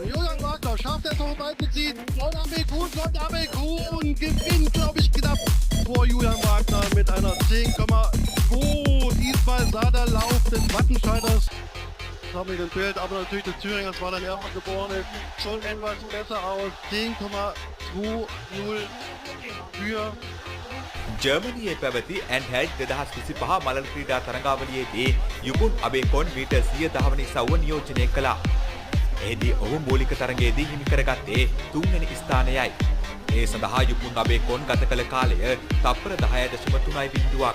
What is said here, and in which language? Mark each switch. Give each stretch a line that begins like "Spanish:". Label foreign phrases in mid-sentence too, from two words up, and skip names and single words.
German: Julian Wagner schafft es noch beizuziehen. Und Abelkun gewinnt, glaube ich, knapp vor Julian Wagner mit einer 10,2. Diesmal sah der Lauf des Wattenscheiders, das haben wir im Bild, aber natürlich des Thüringers, weil er in Erfurt geboren ist, schon etwas besser aus. 10,20 für
Sinhala: ජර්මනියේ පැවති ඇන්හැඩ් 2025 මලල ක්‍රීඩා තරඟාවලියේදී යුකුන් අබේකොන් මීටර් 100 දහවන ඉසව්ව නියෝජනය කළා. එහිදී ඔහු මූලික තරඟයේදී හිමි කරගත්තේ 3 වෙනි ස්ථානයයි. ඒ සඳහා යුකුන් අබේකොන් ගත කළ කාලය තප්පර 10.3ක්.